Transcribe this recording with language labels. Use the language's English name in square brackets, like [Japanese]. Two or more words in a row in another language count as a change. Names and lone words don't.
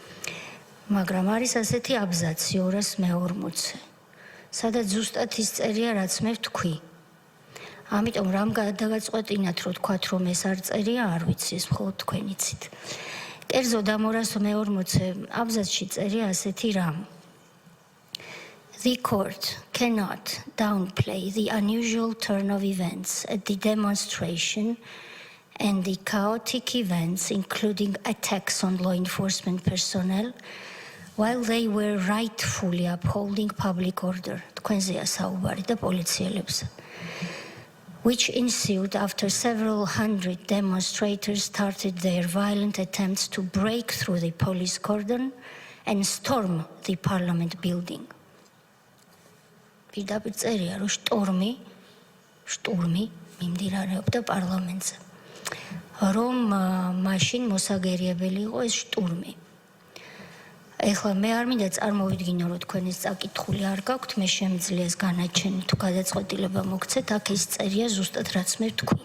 [Georgian] მაგრამ არის ასეთი აბზაცი 240. სადაც ზუსტად ის წერია, რაც მე ვთქვი. ამიტომ რამ გადაგაწყვეტინათ, რომ თქვათ, რომ ეს არ წერია, არ ვიცი, ეს მხოლოდ თქვენ იცით. კერძოდ ამ 240 აბზაცში წერია ასეთი რამ. [English] The court cannot downplay the unusual turn of events at the demonstration and the chaotic events, including attacks on law enforcement personnel, while they were rightfully upholding public order, [Georgian] თქვენზეა საუბარი და პოლიციელებსა, [English] which ensued after several hundred demonstrators started their violent attempts to break through the police cordon and storm the parliament building. [Georgian] პირდაპირ წერია, რომ შტურმი მიმდინარეობდა პარლამენტზე. რომ მაშინ მოსაგერიებელი იყო ეს შტურმი. ეხლა მე არ მინდა წარმოვიდგინო, რომ თქვენ ეს წაკითხული არ გაქვთ, მე შემიძლია ეს განაჩენი თუ გადაწყვეტილება მოგცეთ, აქ ის წერია ზუსტად რაც მე ვთქვი.